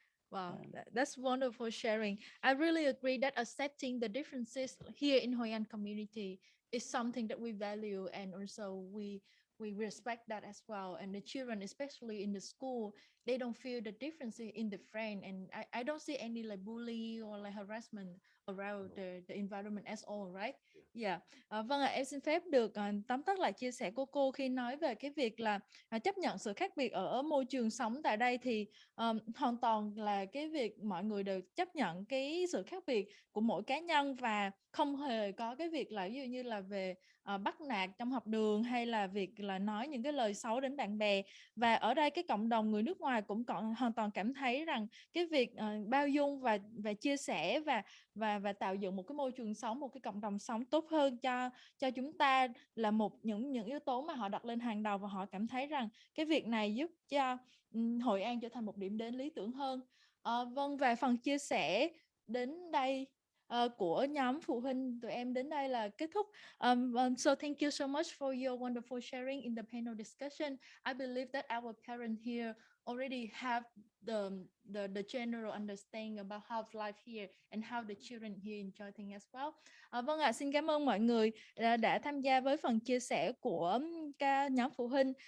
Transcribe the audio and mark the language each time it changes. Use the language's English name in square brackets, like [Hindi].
[English] Wow, that's wonderful sharing. I really agree that accepting the differences here in Hoi An community is something that we value, and also we respect that as well. And the children, especially in the school, they don't feel the difference in the friend, and I don't see any like bully or like harassment around the environment as all, right? Yeah. [Vietnamese] Vâng ạ, em xin phép được tóm tắt lại chia sẻ của cô khi nói về cái việc là chấp nhận sự khác biệt ở môi trường sống tại đây, thì hoàn toàn là cái việc mọi người đều chấp nhận cái sự khác biệt của mỗi cá nhân, và không hề có cái việc là ví dụ như là về bắt nạt trong học đường, hay là việc là nói những cái lời xấu đến bạn bè. Và ở đây cái cộng đồng người nước ngoài cũng hoàn toàn cảm thấy rằng cái việc bao dung và chia sẻ và tạo dựng một cái môi trường sống, một cái cộng đồng sống tốt hơn cho chúng ta là một những yếu tố mà họ đặt lên hàng đầu, và họ cảm thấy rằng cái việc này giúp cho Hội An trở thành một điểm đến lý tưởng hơn. Vâng, và phần chia sẻ đến đây của nhóm phụ huynh tụi em đến đây là kết thúc. [English] So thank you so much for your wonderful sharing in the panel discussion. I believe that our parents here already have the general understanding about how life here and how the children here enjoy things as well. [Vietnamese] Vâng ạ, xin cảm ơn mọi người đã tham gia với phần chia sẻ của các nhóm phụ huynh.